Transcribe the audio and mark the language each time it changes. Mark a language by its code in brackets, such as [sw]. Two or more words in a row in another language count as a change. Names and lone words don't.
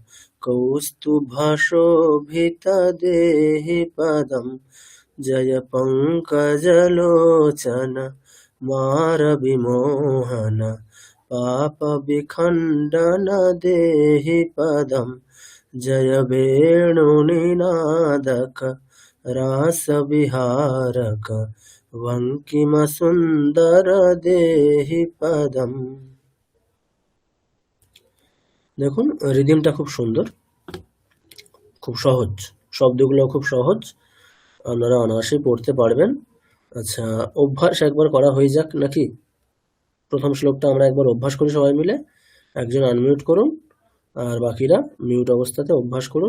[sa] कौस्तुभशोभित देहि पदम् जय पङ्कजलोचन मारविमोहन पापविखण्डन देहि पदम् जय वेणुनिनादक रासविहारक वङ्किमसुन्दर देहि पदम्। [bn] দেখুন, রিদিমটা খুব সুন্দর, খুব সহজ, শব্দগুলো খুব সহজ, আপনারা অনায়াসেই পড়তে পারবেন। আচ্ছা, অভ্যাস একবার করা হয়ে যাক নাকি? প্রথম শ্লোকটা আমরা একবার অভ্যাস করি সবাই মিলে। একজন আনমিউট করুন, আর বাকিরা মিউট অবস্থাতে অভ্যাস করুন।